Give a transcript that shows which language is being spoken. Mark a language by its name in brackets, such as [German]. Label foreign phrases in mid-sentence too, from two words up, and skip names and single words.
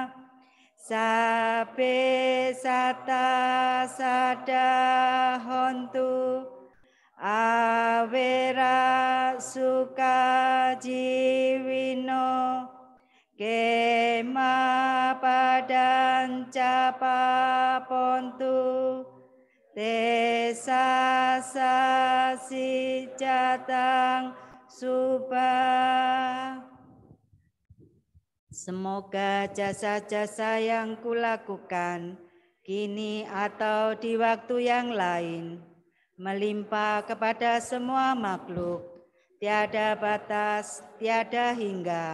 [Pali] sabe sata sadahontu awera sukajiwino kema padanca papontu desa sasi jatang subah. [Indonesian] Semoga jasa-jasa yang kulakukan kini atau di waktu yang lain melimpah kepada semua makhluk, tiada batas, tiada hingga,